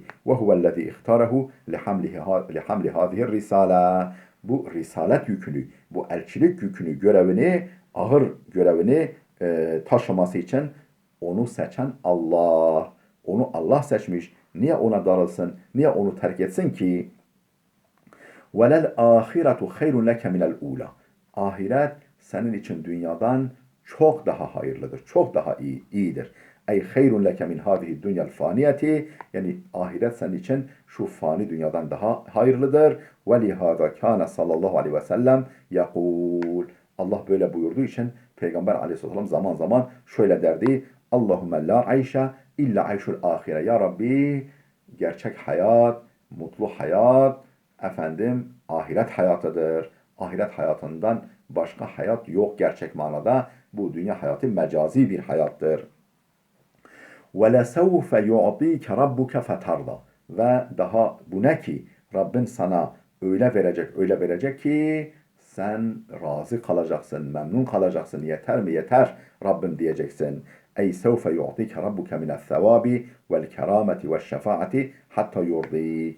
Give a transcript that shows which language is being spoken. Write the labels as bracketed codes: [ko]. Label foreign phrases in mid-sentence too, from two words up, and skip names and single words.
[ar] وهو الذي اختاره لحمل هذه الرسالة. [tr] Bu risalet yükünü, bu elçilik yükünü, görevini, ağır görevini taşıması için onu seçen Allah. Onu Allah seçmiş. Niye ona darılsın? Niye onu terk etsin ki? [ar] وَلَلْ آخِرَةُ خَيْرٌ لَكَ مِنَ الْعُولَى. [tr] Ahiret senin için dünyadan çok daha hayırlıdır. Çok daha iyidir. [ar] أي خير لك من هذه الدنيا الفانية. [tr] Yani ahiret senin için şu fani dünyadan daha hayırlıdır. [ar] ولهذا كان صلى الله عليه وسلم يقول. [tr] Allah böyle buyurduğu için Peygamber aleyhisselam zaman zaman şöyle derdi. [ar] اللهم لا عيش إلا عيش الآخرة. [tr] Ya Rabbi gerçek hayat, mutlu hayat, ahiret hayatıdır. Ahiret hayatından başka hayat yok gerçek manada. Bu dünya hayatı mecazi bir hayattır. [ar] وَلَسَوْفَ يُعْطِيكَ رَبُّكَ فَتَرْضَى. [tr] Ve daha bu ne ki? Rabbin sana öyle verecek ki sen razı kalacaksın, memnun kalacaksın. Yeter mi? Yeter Rabbim diyeceksin. [ar] أي سوف يعطيك ربك من الثواب والكرامة والشفاعة حتى يرضى.